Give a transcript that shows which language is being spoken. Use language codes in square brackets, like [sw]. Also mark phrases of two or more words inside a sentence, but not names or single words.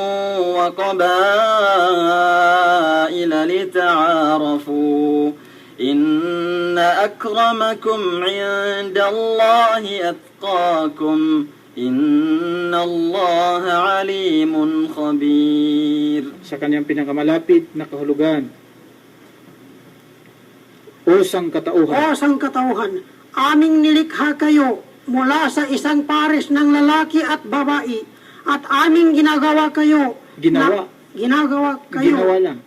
[ar] وقبائل لتعارفوا إن أكرمكم عند الله أتقاكم إن الله عليم خبير. [tl] Sa kanyang pinakamalapit na kahulugan. O sangkatauhan. O sangkatauhan, aming nilikha kayo mula sa isang pares ng lalaki at babae, at aming ginagawa kayo Ginawa lang.